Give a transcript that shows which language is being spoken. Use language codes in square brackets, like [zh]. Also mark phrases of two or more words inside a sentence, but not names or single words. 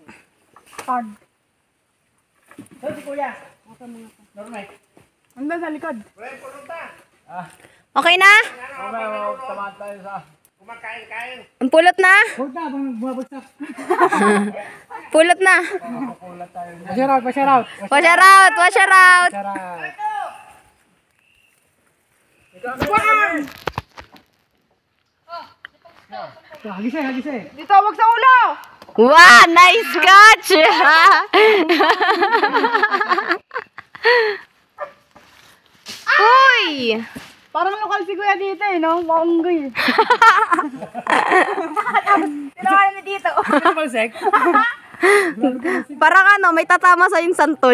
[tl] Hanggang sa likod. Okay na? Samahan tayo sa kumakain-kain. Ang pulot na? Huwag na, bumabagsak. Pulot na. [en] Wash out. Wash her out. Wash her out. [tl] Hagisay. Dito, wag sa ulo! [en] Wow, nice catch! [tl] Uy! Parang lokal si Kuya dito eh, no? Maunggoy. Tinawalan ni dito. Parang ano, may tatama sa yung santol.